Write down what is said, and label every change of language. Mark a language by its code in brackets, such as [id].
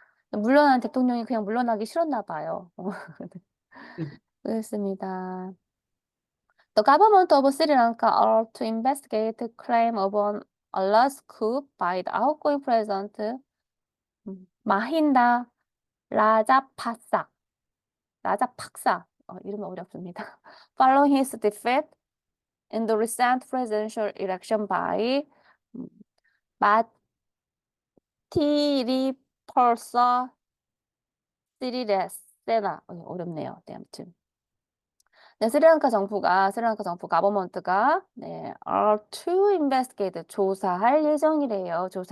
[ko] 물러난 대통령이 그냥 물러나기 싫었나 봐요. 그렇습니다. [en] The government of Sri Lanka are to investigate the claim of an alleged coup by the outgoing president 마힌다 라자팍사. [ko] 이름이 어렵습니다. [en] Following his defeat in the recent presidential election by 마티리펄사 시리레세나. [ko] 어렵네요. 네, 아무튼. 네, 스리랑카 정부가 가버먼트가 네, [en] are to investigate [ko] 조사할 예정이래요.